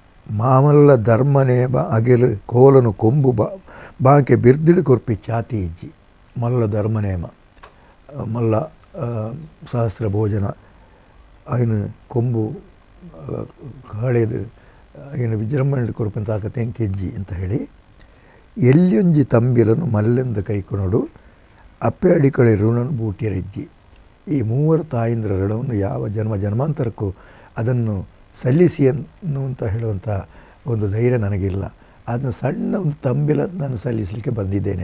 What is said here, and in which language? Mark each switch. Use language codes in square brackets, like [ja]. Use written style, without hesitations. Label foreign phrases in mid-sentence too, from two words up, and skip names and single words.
[tcy] ಮಾಮಲ್ಲ ಧರ್ಮನೇಬ ಅಗೆಲು ಕೋಲನು ಕೊಂಬು ಬಾಂಕೆ ಬಿರ್ದಿಡು ಕೊರ್ಪಿ ಚಾತಿ ಇಜ್ಜಿ ಮಲ್ಲ ಧರ್ಮನೇಮ ಮಲ್ಲ ಸಹಸ್ರ ಭೋಜನ ಅಯ್ನು ಕೊಂಬು ಕಾಳೆದು ಅಯ್ನು ವಿಜೃಂಭಣೆ ಕೊರ್ಪಂತ ಆಕತೆಂಗೆ ಇಜ್ಜಿ ಅಂತ ಹೇಳಿ ಎಲ್ಲಿಯೊಂಜಿ ತಂಬಿಲನು ಮಲ್ಲೆಂದ ಕೈಕೊನೊಡು ಅಪ್ಪೆ ಅಡಿಕಳೆ ಋಣನು ಬೂಟಿಯರಿಜ್ಜಿ. [kn] ಈ ಮೂವರು ತಾಯಿಂದ್ರ ಋಣವನ್ನು ಯಾವ ಜನ್ಮಾಂತರಕ್ಕೂ ಅದನ್ನು ಸಲ್ಲಿಸಿ ಅನ್ನುವಂತ ಹೇಳುವಂಥ ಒಂದು ಧೈರ್ಯ ನನಗಿಲ್ಲ. ಅದನ್ನು ಸಣ್ಣ ಒಂದು ತಂಬಿಲ ನಾನು ಸಲ್ಲಿಸಲಿಕ್ಕೆ ಬಂದಿದ್ದೇನೆ.